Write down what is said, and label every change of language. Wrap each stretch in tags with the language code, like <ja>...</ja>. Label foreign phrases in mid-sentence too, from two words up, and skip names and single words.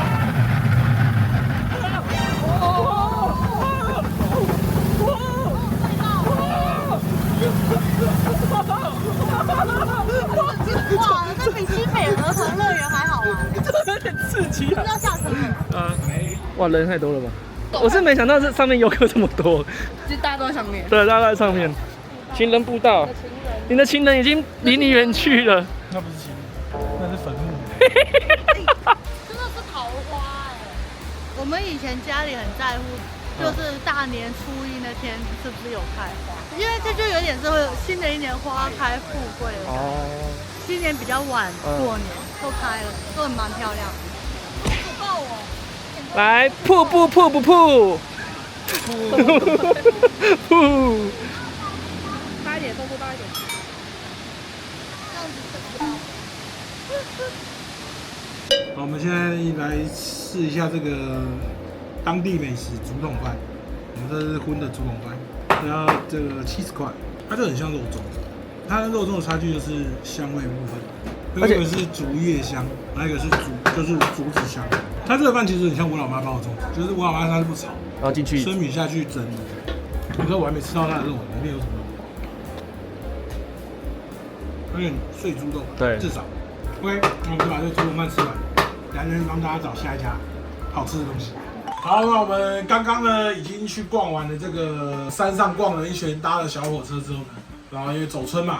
<zh>哇，這比新北兒童樂園還好玩。有點刺激啊！要下車了。哇，人太多了吧？我是沒想到這上面遊客這麼多。就大家都在上面。對，大家都在上面。情人步道，你的情人已經離你遠去了。那不是情人，那是墳墓。真的是桃花哎！我們以前家裡很在乎，就是大年初一那天是不是有開花，因為這就有點是新的一年花開富貴的感覺。哦。今年比較晚過年，都開了，都很蠻漂亮的。好抱我。來，瀑布瀑布瀑。瀑。大一點，动作大一點。這樣子好，我們現在來試一下這個當地美食竹筒飯。我們這是葷的竹筒飯，然後這個70 塊，它就很像肉粽。它跟肉粽的差距就是香味部分，一個是竹葉香，還有一個是竹子香。它這個飯其實很像我老媽包的粽子，就是我老媽她是不炒，然後進去生米下去蒸的。可是我還沒吃到它的肉，裡面有什麼肉？有點碎豬肉，對，至少。OK，那我們就把這個竹筒飯吃完，來人幫大家找下一家好吃的東西。好，那我們剛剛呢已經去逛完了這個山上逛了一圈，搭了小火車之後呢，然後因為走春嘛，</zh>